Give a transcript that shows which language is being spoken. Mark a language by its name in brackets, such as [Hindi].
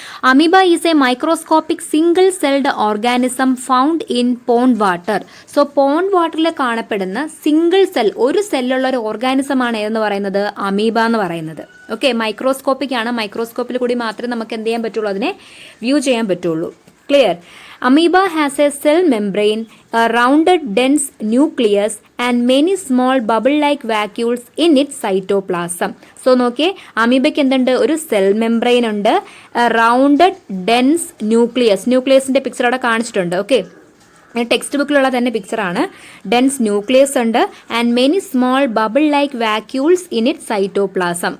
[English] Amoeba is a microscopic single celled organism found in pond water. [Malayalam] So pond വാട്ടറിൽ കാണപ്പെടുന്ന single cell, ഒരു സെല്ലുള്ള ഒരു organism ആണ് എന്ന് പറയുന്നത് അമീബ എന്ന് പറയുന്നത്. ഓക്കെ, മൈക്രോസ്കോപ്പിക് ആണ്. മൈക്രോസ്കോപ്പിൽ കൂടി മാത്രമേ നമുക്ക് എന്ത് ചെയ്യാൻ പറ്റുള്ളൂ? അതിനെ വ്യൂ ചെയ്യാൻ പറ്റുള്ളൂ. Clear? [English] Amoeba has a cell membrane, a rounded dense nucleus and many small bubble-like vacuoles in its cytoplasm. [Malayalam] So നോക്കിയേ, അമീബയ്ക്ക് എന്തുണ്ട്? ഒരു സെൽ മെംബ്രെയിൻ ഉണ്ട്, റൗണ്ടഡ് ഡെൻസ് ന്യൂക്ലിയസ്. ന്യൂക്ലിയസിന്റെ പിക്ചർ അവിടെ കാണിച്ചിട്ടുണ്ട്. ഓക്കെ, ടെക്സ്റ്റ് ബുക്കിലുള്ള തന്നെ പിക്ചറാണ്. [English] Dense nucleus ഉണ്ട് and many small bubble like vacuoles in it cytoplasm.